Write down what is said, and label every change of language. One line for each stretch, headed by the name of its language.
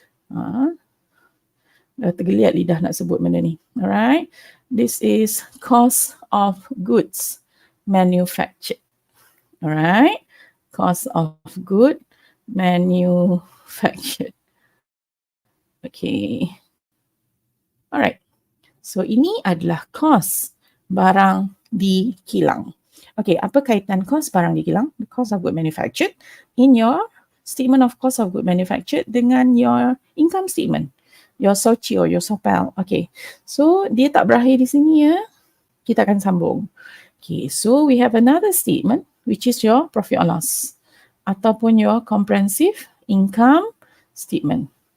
Malay: Dah tergeliat lidah nak sebut benda ni.
English: Alright, this is cost of goods manufactured. Alright, cost of good manufactured. Okay. Alright.
Malay: So ini adalah kos barang di kilang. Okay, apa kaitan kos barang di kilang?
English: The cost of good manufactured in your statement of cost of good manufactured dengan your income statement. Your SOCI or your SOPEL.
Malay: Okay. So dia tak berakhir di sini ya. Kita akan sambung.
English: Okay, so we have another statement which is your profit or loss ataupun your comprehensive income statement.